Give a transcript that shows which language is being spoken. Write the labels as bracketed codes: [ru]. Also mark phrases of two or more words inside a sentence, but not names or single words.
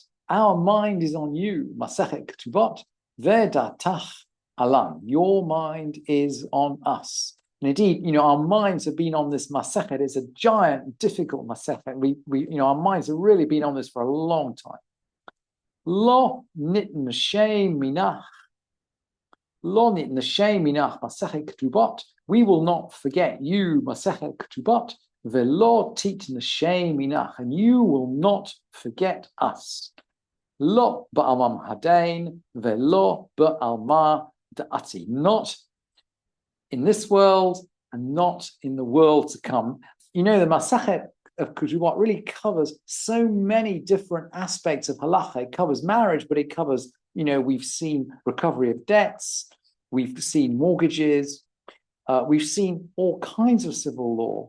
[en] Our mind is on you, [he] Masechet Ketubot, ve'datach alan, [en] your mind is on us. And indeed, our minds have been on [he] this Masechet. [en] It's a giant, difficult Masechet. Our minds have really been on this for a long time. [he] Lo nitn shem minach. Lo nitn shem minach Masechet Ketubot. [en] We will not forget you, [he] Masechet Ketubot. Velo titn shem minach. [en] And you will not forget us. [arc] Lo ba'alma hadain. Velo ba'alma da'ati. [en] Not in this world and not in the world to come. You know, [he] the Masechet [en] of Ketubot really covers so many different aspects of halacha. It covers marriage, but it covers, we've seen recovery of debts, we've seen mortgages, we've seen all kinds of civil law.